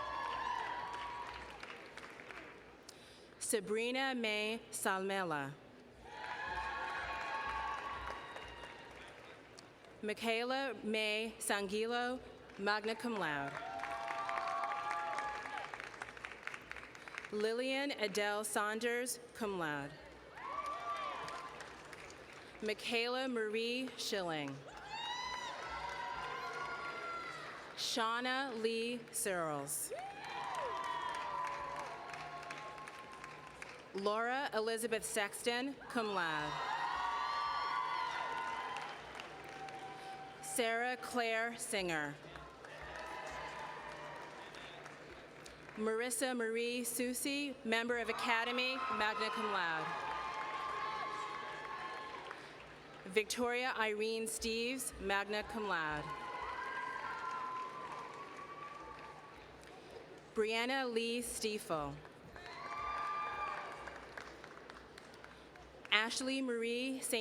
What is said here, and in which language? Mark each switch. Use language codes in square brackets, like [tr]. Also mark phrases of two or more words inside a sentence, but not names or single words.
[en] Sabrina May Salmela. Michaela May Sanguilo, [la] magna cum laude. [en] Lillian Adele Saunders, [la] cum laude. [en] Michaela Marie Schilling. Shauna Lee Searles. Laura Elizabeth Sexton, [la] cum laude. [en] Sarah Claire Singer. Marissa Marie Susi, member of Academy, [la] magna cum laude. [en] Victoria Irene Steves, [la] magna cum laude. [en] Brianna Lee Stiefel. Ashley Marie St.